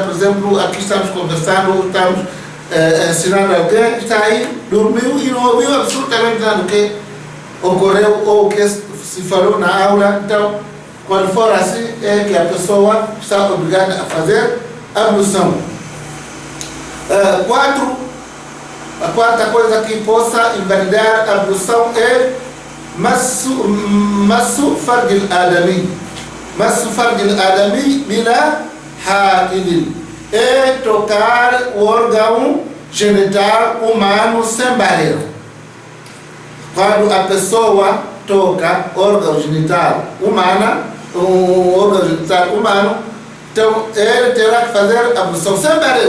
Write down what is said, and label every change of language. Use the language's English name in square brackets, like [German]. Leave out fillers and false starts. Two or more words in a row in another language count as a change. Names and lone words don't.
[Portuguese] Por exemplo, aqui estamos conversando, estamos ensinando alguém, está aí, dormiu e não ouviu absolutamente nada do que ocorreu ou o que se falou na aula. Então, quando for assim, é que a pessoa está obrigada a fazer a ablução. A quarta coisa que possa invalidar a ablução é [Arabic] مسّ فرج الآدمي. مسّ فرج الآدمي بلا حائل. [Portuguese] É tocar o órgão genital humano sem barreira. Quando a pessoa toca o órgão genital humano, então ele terá que fazer a ablução sem barreira.